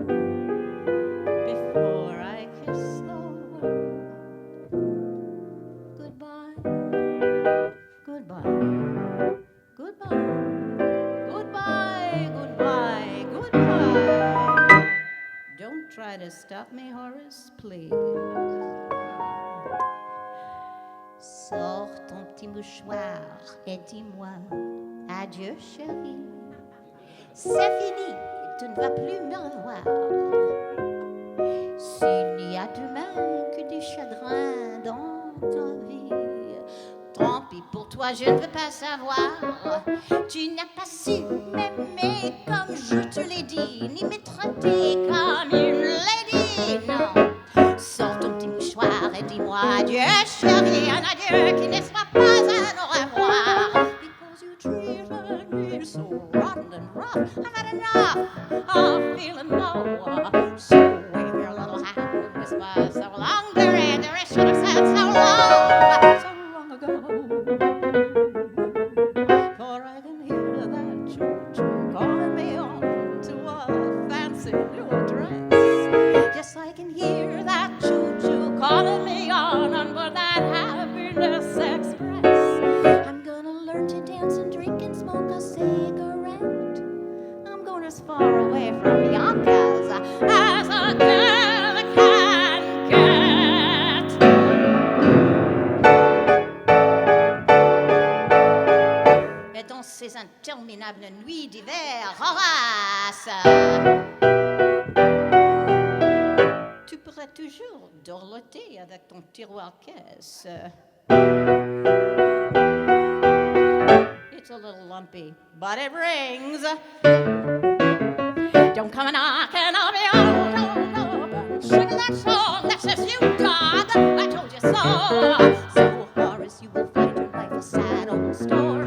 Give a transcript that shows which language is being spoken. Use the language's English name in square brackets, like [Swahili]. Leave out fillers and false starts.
[English] Before I kiss the world goodbye. Goodbye. Goodbye. Goodbye. Goodbye. Goodbye. Don't try to stop me, Horace, please. [French] Sors ton petit mouchoir et dis-moi adieu, chérie. C'est fini, tu ne vas plus me revoir. S'il n'y a demain que des chagrins dans ta vie, tant pis pour toi, je ne veux pas savoir. Tu n'as pas su m'aimer comme je te l'ai dit, ni me traiter comme une lady, non. Sors ton petit mouchoir et dis-moi adieu, chérie, un adieu qui ne soit pas un au revoir. [English] Because you treated me so rotten and rough, I've had enough of feeling low. So wave your little hand and whisper so long, dearie, dearie, should have said so long ago. For I can hear that choo-choo calling me on to a fancy new address. Yes, I can hear that choo-choo calling me on for that happiness express. I'm gonna learn to dance and drink and smoke a cigarette. I'm going as far away from Yonkers as a girl can get. [French] Et dans ces interminables nuits d'hiver, Horace, tu pourrais toujours dorloter avec ton tiroir-caisse. [English] It's a little lumpy, but it rings. Don't come knocking on me, oh, no, sing that song that says you dog, I told you so. So, Horace, you will find your life a sad old story.